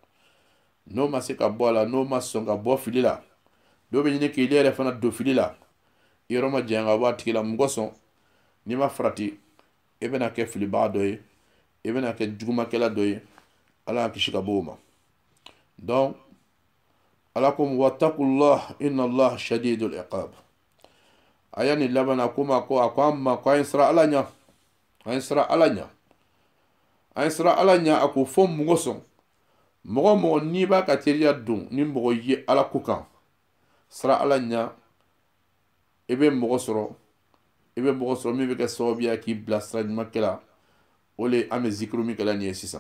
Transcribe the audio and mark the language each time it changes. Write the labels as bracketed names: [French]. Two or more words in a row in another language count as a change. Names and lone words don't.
[Bambara] n'o ma se ka bɔ a la n'o ma sɔn ka bɔ fili la dɔw bɛ ɲini k'i yɛrɛ fana don fili la i yɔrɔ ma janya ka bɔ a tigi la mun kosɔn n'i ma farati i bɛna kɛ filibaga dɔ ye i bɛna kɛ jugumakɛla dɔ ye ala y'an kisi ka bɔ o ma donc ala ko [Arabic] واتقوا الله إن الله شديد العقاب [Bambara] a y'a nin laban na ko ma ko a ko an ma ko an ye siran ala ɲɛ an ye siran ala ɲɛ an ye siran ala ɲɛ a ko fɔ mun kosɔn mɔgɔ mɔgɔ n'i b'a ka teriya don ni mɔgɔ ye ala ko kan siran ala ɲɛ i bɛ mɔgɔ sɔrɔ min bɛ kɛ sababu ye k'i bila sira ɲuman kɛla o le an bɛ zikiri min kɛla nin ye sisan